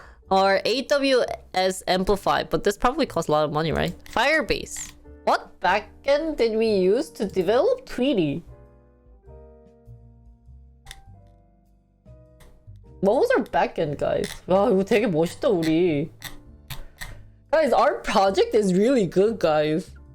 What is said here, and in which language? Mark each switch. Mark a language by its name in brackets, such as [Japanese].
[English] Or AWS Amplify, but this probably costs a lot of money, right? Firebase. What backend did we use to develop Tweety? What was our backend, guys? [Korean] 와, 이거 되게 멋있다, 우리. [English] Guys, our project is really good, guys.